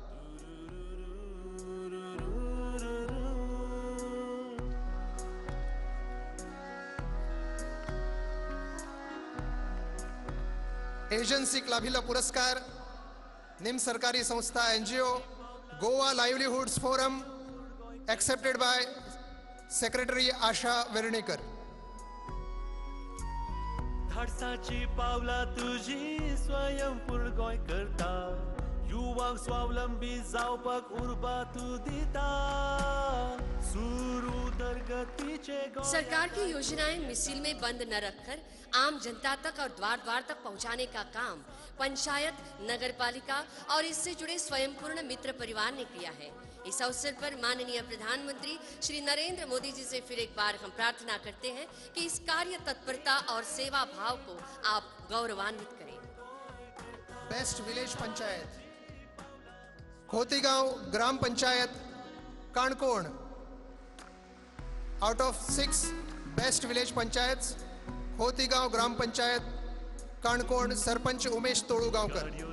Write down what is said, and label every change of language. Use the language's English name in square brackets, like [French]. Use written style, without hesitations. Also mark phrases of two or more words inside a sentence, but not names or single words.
[Konkani] एजन्सीक लाभिल्लो पुरस्कार निम्न सरकारी संस्था NGO गोवा लाइवलीहुड्स फोरम, [English] accepted by secretary [Konkani] आशा वेर्णेकर. धाडसाची पावला तुझी स्वयंपूर्ण गोंय करता, युवाक स्वावलंबी जावपाक उर्बा तू दिता, सुरू उदरगतीचे गोंय. [Hindi] सरकार की योजनाएं मिसिल में बंद न रखकर आम जनता तक और द्वार द्वार तक पहुंचाने का काम पंचायत, नगर पालिका और इससे जुड़े स्वयंपूर्ण मित्र परिवार ने किया है. इस अवसर पर माननीय प्रधानमंत्री श्री नरेंद्र मोदी जी से फिर एक बार हम प्रार्थना करते हैं कि इस कार्य तत्परता और सेवा भाव को आप गौरवान्वित करें. [English] best village पंचायत खोतीगांव ग्राम पंचायत काणकोण. out of 6 best village पंचायत, खोतीगांव ग्राम पंचायत काणकोण, सरपंच उमेश तोळुगांवकर.